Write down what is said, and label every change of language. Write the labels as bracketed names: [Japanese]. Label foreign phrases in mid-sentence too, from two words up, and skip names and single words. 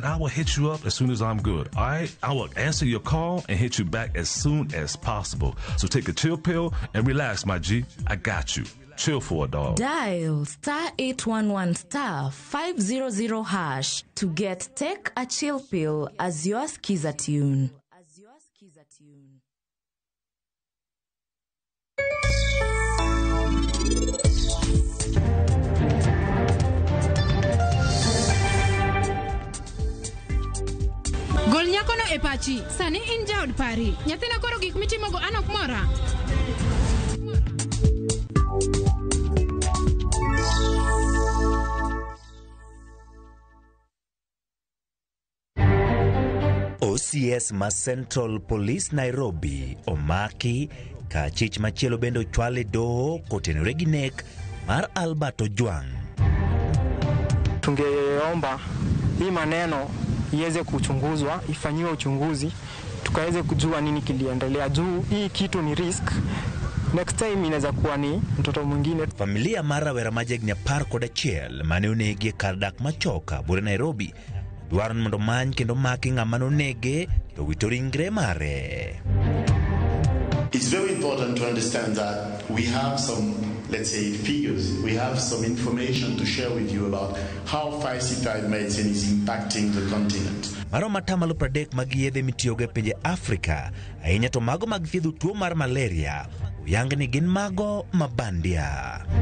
[English] I will hit you up as soon as I'm good, all right? I will answer your call and hit you back as soon as possible. So take a chill pill and relax, my G. I got you. Chill for a dog. Dial *811*500# to get Take a Chill Pill as your skiza tune. [Luo (Kenya and Tanzania)] Gol nyakono e pachi, sani in jaod pari. Nyathina koro gik mitimogo anok mora. OCS ma Central Police Nairobi omaki ka chich machielo bendo chwale doho kotenore gi nek mar Albert Ojwang. [Swahili] Tungeomba hii maneno iweze kuchunguzwa, ifanyiwe uchunguzi, tukaweze kujua nini kiliendelea juu hii kitu ni risk. [English] Next time [Swahili] inaweza kuwa ni mtoto mwingine. [Luo (Kenya and Tanzania)] Familia mara wera majegni 11 mane onegi kar dak machoka bure Nairobi dwaro mondo many kendo maki ng'ama nonege to wito ringre mare. [English] It's very important to understand that we have some, let's say, figures. We have some information to share with you about how falsified medicine is impacting the continent. [Luo (Kenya and Tanzania)] Maro matamalo 30 mag yedhe mitiyogo e pinje Afrika, ahinya to mago mag thiedho tuo mar malaria, oyang ni gin mago mabandia.